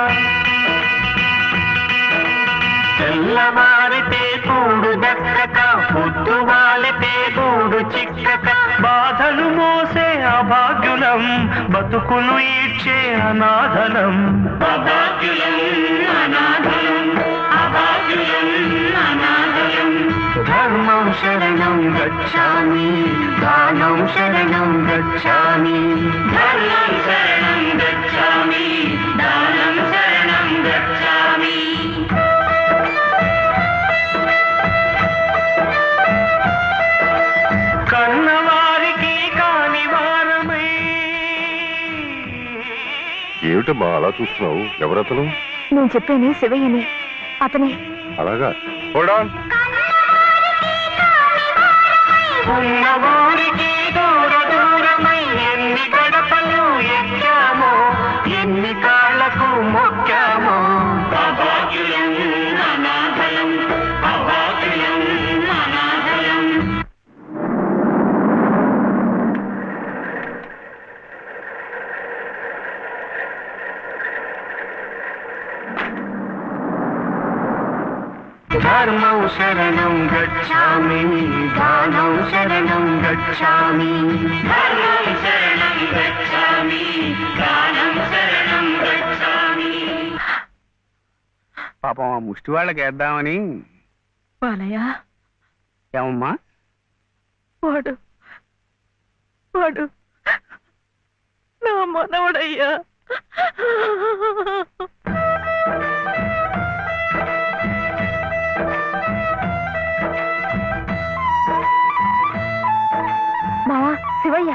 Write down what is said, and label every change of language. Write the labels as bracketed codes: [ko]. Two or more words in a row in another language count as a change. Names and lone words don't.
[te] తెల్లవారితే కూడు దక్కక పొద్దువాలితే గూడు చిక్కక బాధలు మోసే అభాగ్యులం బతుకులు ఈడ్చే అనాథలం అభాగ్యులం అనాథలం అభాగ్యులం అనాథలం [sa] धर्मं शरणं गच्छामि दानं शरणं गच्छामि धर्मं शरणं गच्छामि दानं शरणं गच्छामि [te] కన్నవారికి కాని వారమై ఏమిటమ్మా అలా చూస్తున్నావు? ఎవరతను? నేను చెప్పాను శివయ్యని. అతనే. అలాగా? [en] hold on. [te] ఉన్నవారికి దూర దూరమై ఎన్ని గడపలు ఎక్కామో ఎన్ని కాళ్ళకు మొక్కామో అభాగ్యులం అనాథలం అభాగ్యులం అనాథలం [sa] धर्मं शरणं गच्छामि दानं शरणं गच्छामि धर्मं शरणं गच्छामि दानं शरणं गच्छामि [te] పాపం ఆ ముష్టి వాళ్ళకి వేద్దామని. బాలయ్య ఏమమ్మా? వాడు వాడు నా మనవడయ్యా. మావా శివయ్య.